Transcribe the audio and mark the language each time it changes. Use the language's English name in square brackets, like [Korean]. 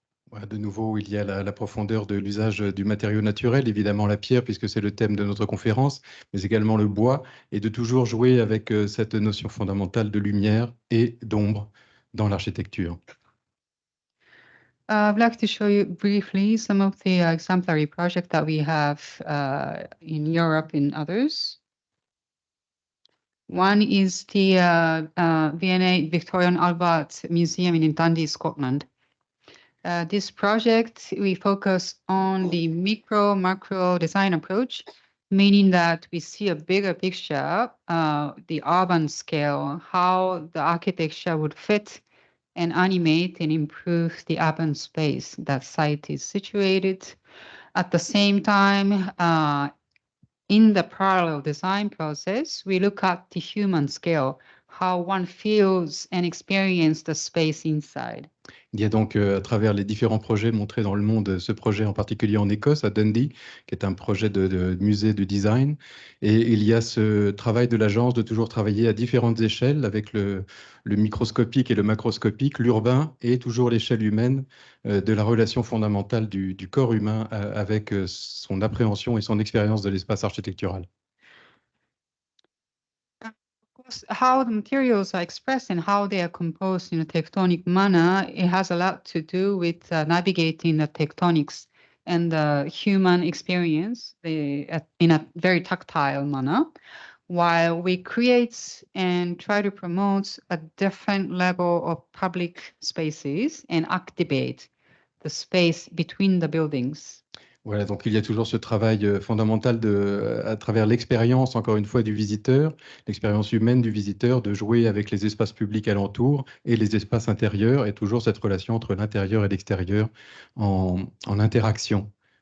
[French] Voilà, de nouveau, il y a la profondeur de l'usage du matériau naturel, évidemment la pierre, puisque c'est le thème de notre conférence, mais également le bois, et de toujours jouer avec cette notion fondamentale de lumière et d'ombre dans l'architecture. [English] I'd like to show you briefly some of the exemplary projects that we have in Europe and others. One is the V&A Victoria and Albert Museum in Dundee, Scotland. This project, we focus on the micro macro design approach, meaning that we see a bigger picture, the urban scale, how the architecture would fit and animate and improve the urban space that site is situated. At the same time, in the parallel design process, we look at the human scale, how one feels and experiences the space inside. [French] Il y a donc, à travers les différents projets montrés dans le monde, ce projet en particulier en Écosse, à Dundee, qui est un projet de musée de design. Et il y a ce travail de l'agence de toujours travailler à différentes échelles avec le microscopique et le macroscopique, l'urbain et toujours l'échelle humaine de la relation fondamentale du corps humain avec son appréhension et son expérience de l'espace architectural. [English] How the materials are expressed and how they are composed in a tectonic manner, it has a lot to do with navigating the tectonics and the human experience in a very tactile manner, while we create and try to promote a different level of public spaces and activate the space between the buildings. [French] Voilà, donc il y a toujours ce travail fondamental à travers l'expérience, encore une fois, du visiteur, l'expérience humaine du visiteur, de jouer avec les espaces publics alentours et les espaces intérieurs, et toujours cette relation entre l'intérieur et l'extérieur en interaction.